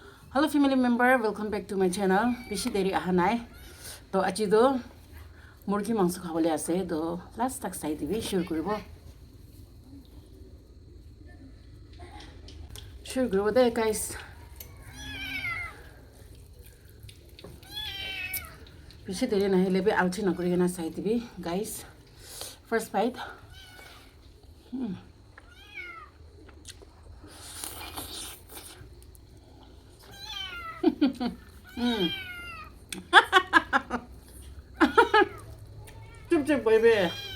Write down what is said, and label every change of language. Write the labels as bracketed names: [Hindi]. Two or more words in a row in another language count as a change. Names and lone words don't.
[English] Hello family member, welcome back to my channel. [Naga Pidgin] Bishi deri ahanai. To aji do murgi mangso khabole ase do last tak sai dibi share koribo. Share koribo de guys. Bishi deri nahi lebe alchi na kori na sai dibi guys. [English] First bite. Chup baby.